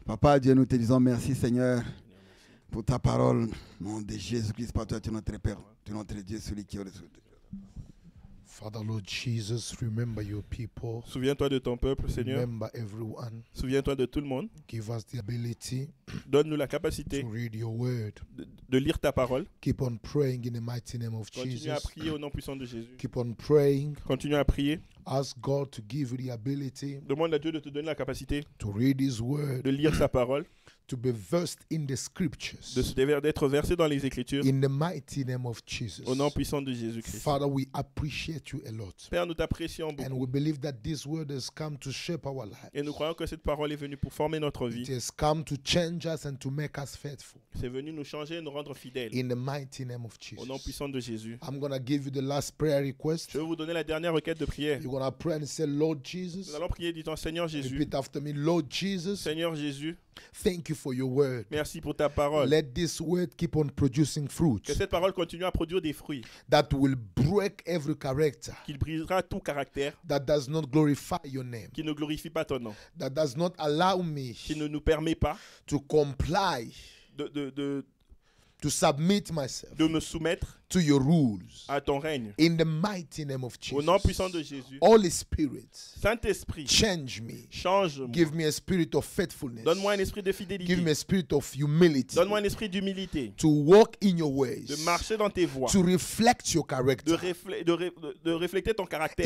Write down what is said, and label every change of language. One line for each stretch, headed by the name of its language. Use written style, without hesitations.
French: Papa Dieu, nous te disons merci Seigneur pour ta parole. Au nom de Jésus-Christ, par toi tu es notre Père, tu es notre Dieu, celui qui est au-dessus de tout.
English: Father, Lord Jesus, remember your people.
French: Souviens-toi de ton peuple, Seigneur.
English: Remember everyone.
French: Souviens-toi de tout le monde.
English: Give us the ability
French: Donne-nous la capacité
English: to read your word.
French: de lire ta parole.
English: Keep on praying in the mighty name of
French: Continue à
English: Jesus.
French: prier au nom puissant de Jésus.
English: Keep on praying.
French: Continue à prier.
English: Ask God to give you the ability
French: Demande à Dieu de te donner la capacité
English: to read His
French: de
English: word,
French: lire sa parole,
English: to be versed in the scriptures.
French: d'être versé dans les Écritures
English: In the mighty name of Jesus.
French: au nom puissant de Jésus-Christ.
English: Father, we appreciate you a lot.
French: Père, nous t'apprécions
English: And
French: beaucoup.
English: we believe that this word has come to shape our
French: Et nous
English: lives.
French: croyons que cette parole est venue pour former notre
English: It
French: vie.
English: has come to change us and to make us faithful.
French: C'est venu nous changer et nous rendre fidèles.
English: In the mighty name of
French: Au nom
English: Jesus.
French: puissant de Jésus.
English: I'm going to give you the last prayer request.
French: Je vais vous donner la dernière requête de prière.
English: You're going to pray and say, Lord Jesus.
French: Nous allons prier disant Seigneur Jésus.
English: Repeat after me. Lord Jesus,
French: Seigneur Jésus,
English: thank you for your word.
French: merci pour ta parole.
English: Let this word keep on producing fruit
French: Que cette parole continue à produire des fruits.
English: that will break every character
French: Qu'il brisera tout caractère.
English: that does not glorify your name,
French: Qui ne glorifie pas ton nom.
English: that does not allow me
French: Qui ne nous permet pas
English: to comply, to submit myself
French: de me soumettre
English: to your rules.
French: à ton règne.
English: In the mighty name of
French: Au nom puissant de
English: Jesus.
French: Jésus.
English: Holy Spirit,
French: Saint-Esprit,
English: change me.
French: change-moi.
English: Give me a spirit of faithfulness.
French: Donne-moi un esprit de
English: Give
French: fidélité.
English: me a spirit of humility.
French: Donne-moi un esprit d'humilité.
English: To walk in your ways.
French: De marcher dans tes voies.
English: To reflect your character.
French: De refléter ton caractère.